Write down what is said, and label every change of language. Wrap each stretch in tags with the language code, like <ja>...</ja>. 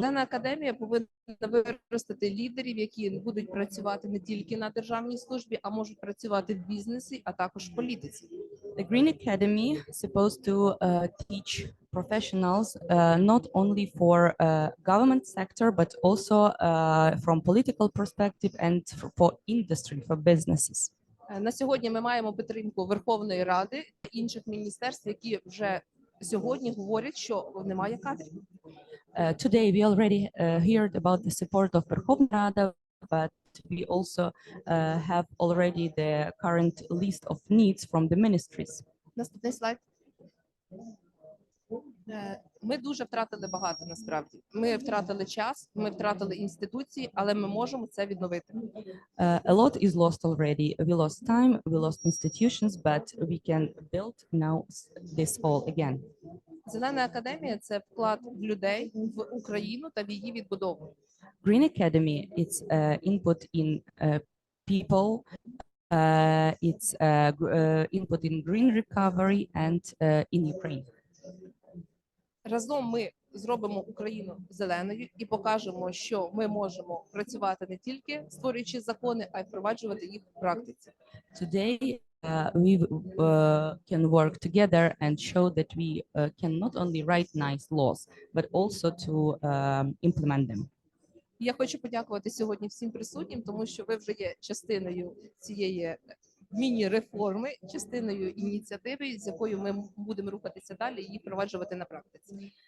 <uk>Зелена академія повинна виростити лідерів, які будуть працювати не тільки на державній службі, а можуть працювати в бізнесі, а також в політиці.</uk> <en>The Green Academy is supposed to teach professionals not only for government sector, but also from political perspective and for industry, for businesses.</en> <uk>На сьогодні ми маємо підтримку Верховної Ради та інших міністерств, які вже сьогодні говорять, що немає кадрів.</uk> <en>Today we already heard about the support of Verkhovna Rada, but we also have already the current list of needs from the ministries.</en> <uk>Наступний слайд. Ми дуже втратили багато, насправді. Ми втратили час, ми втратили інституції, але ми можемо це відновити.</uk> <en>A lot is lost already. We lost time, we lost institutions, but we can build now this all again.</en> <uk>Зелена академія – це вклад в людей, в Україну та в її відбудову.</uk> <en>Green Academy, it's input in people, it's input in green recovery and in Ukraine.</en> <uk>Разом ми зробимо Україну зеленою і покажемо, що ми можемо працювати не тільки створюючи закони, а й впроваджувати їх в практиці.</uk> <en>Today we can work together and show that we can not only write nice laws, but also to implement them.</en> <uk>Я хочу подякувати сьогодні всім присутнім, тому що ви вже є частиною цієї міні-реформи, частиною ініціативи, з якою ми будемо рухатися далі і її впроваджувати на практиці.</uk>